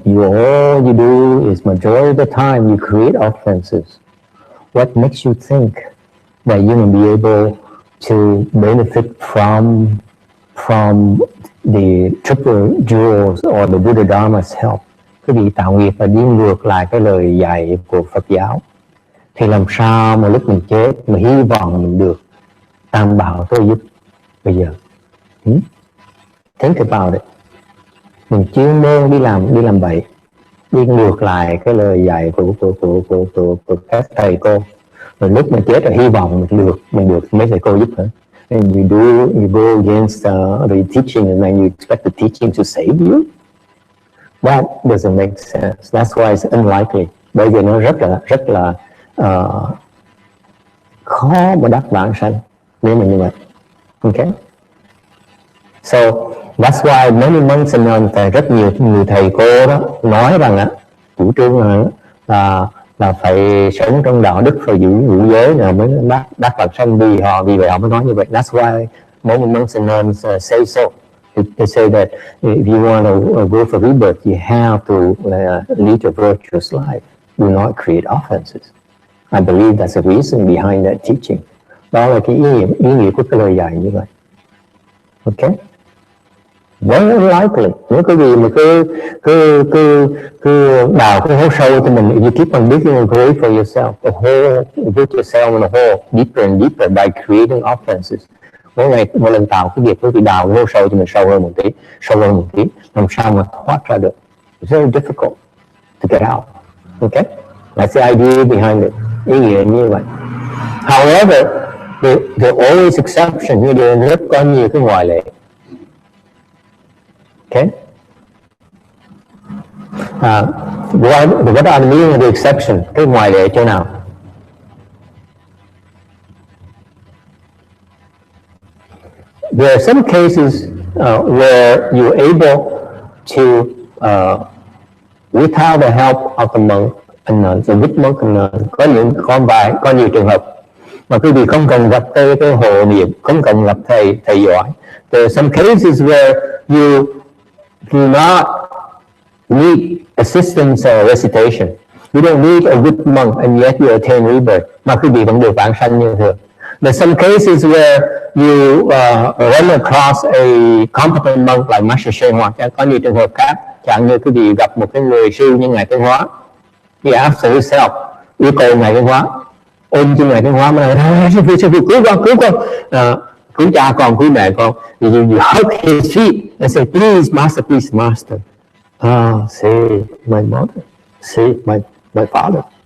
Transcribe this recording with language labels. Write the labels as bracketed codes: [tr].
[en] If all you do is majority of the time you create offenses, what makes you think that you will be able to benefit from the triple jewels or the Buddha Dharma's help? [vi] Cái việc tạo nghiệp là đi ngược lại cái lời dạy của Phật giáo. Thì làm sao mà lúc mình chết mà hy vọng mình được tam bảo tôi giúp bây giờ? [en] Think about it. [vi] Mình chuyên môn đi làm bậy, đi ngược lại cái lời dạy của các thầy cô. Rồi lúc mình chết rồi hy vọng mình được mấy thầy cô giúp nữa. [en] And you go against the teaching and then you expect the teaching to save you. That doesn't make sense. That's why it's unlikely. [vi] Bởi vì nó rất là khó mà đắc vãng sanh nếu mà như vậy. Okay. [en] So that's why many monks and nuns, [vi] rất nhiều người thầy cô đó nói rằng chủ trương là phải sống trong đạo đức, phải giữ giới nào mới đắc vãng sanh, vì vậy họ mới nói như vậy. [en] That's why many monks and nuns say so. They say that if you want to go for rebirth, you have to lead a virtuous life. Do not create offenses. I believe that's the reason behind that teaching. [vi] Đó là cái ý nghĩa của cái lời dạy như vậy. [en] Okay. Very unlikely. [vi] Nếu cái gì mà cứ đào cái hố sâu cho mình, [en] you keep on digging a grave for yourself, a hole, put yourself in a hole deeper and deeper by creating offenses. [vi] Mỗi lần tạo cái việc cứ đào cái hố sâu cho mình sâu hơn một tí, làm sao mà thoát ra được? [en] It's very difficult to get out. Okay, that's the idea behind it. [vi] Ý nghĩa như vậy. [en] However, there always exception. [vi] Như điều rất có nhiều cái ngoại lệ. [en] Okay. What are the meaning of the exception? [vi] Cái ngoại lệ chỗ nào? [en] There are some cases where you're able to, without the help of the monk and nuns, the good monk and nuns, [vi] có nhiều trường hợp mà quý vị không cần gặp cái hộ niệm, không cần gặp thầy giỏi. [en] There are some cases where you do not need assistance or recitation. You don't need a good monk and yet you attain rebirth. [vi] Mà quý vị vẫn được vãng sanh như thường. [en] There's some cases where you run across a competent monk like Master Shane Hoa. [vi] Có nhiều trường hợp khác, chẳng như quý vị gặp một cái người sư như Ngài Tiến Hóa. [en] He asks himself, [vi] yêu cầu Ngài Tiến Hóa, ôm cho Ngài Tiến Hóa mà nói, sư phụ cứu con, cứu cha con, cứu mẹ con. [en] You hug his feet and say, please master. See my mother, see my father.